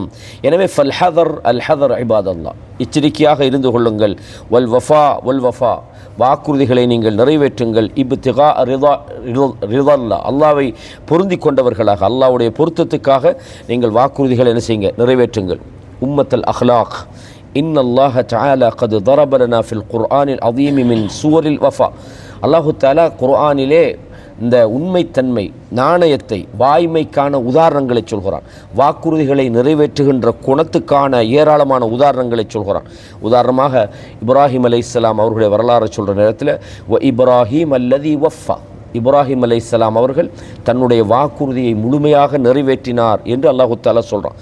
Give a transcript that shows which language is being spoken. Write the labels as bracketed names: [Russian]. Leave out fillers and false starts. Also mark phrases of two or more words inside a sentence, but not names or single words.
[Tamil] எனவே [Arabic] فالحذر الحذر عباد الله, [Tamil] எச்சரிக்கையாக இருந்து கொள்ளுங்கள். [Arabic] والوفاء, [Tamil] வாக்குறுதிகளை நீங்கள் நிறைவேற்றுங்கள். [Arabic] ابتغاء رضا الله, [Tamil] அல்லாஹ்வை பொருந்தி கொண்டவர்களாக, அல்லாஹ்வுடைய பொருத்தத்துக்காக நீங்கள் வாக்குறுதிகளை என்ன செய்யுங்க, நிறைவேற்றுங்கள். [Arabic] أمة الأخلاق، إن الله تعالى قد ضرب لنا في القرآن العظيم من سور الوفاء, الله تعالى [Tamil] குர்ஆனிலே இந்த உண்மைத்தன்மை, நாணயத்தை, வாய்மைக்கான உதாரணங்களை சொல்கிறான். வாக்குறுதிகளை நிறைவேற்றுகின்ற குணத்துக்கான ஏராளமான உதாரணங்களை சொல்கிறான். உதாரணமாக இப்ராஹிம் அலைஹிஸ்ஸலாம் அவர்களுடைய வரலாறு சொல்கிற நேரத்தில், [Arabic] وإبراهيم الذي وفى, [Tamil] இப்ராஹிம் அலைஹிஸ்ஸலாம் அவர்கள் தன்னுடைய வாக்குறுதியை முழுமையாக நிறைவேற்றினார் என்று [Arabic] الله تعالى [Tamil] சொல்கிறான்.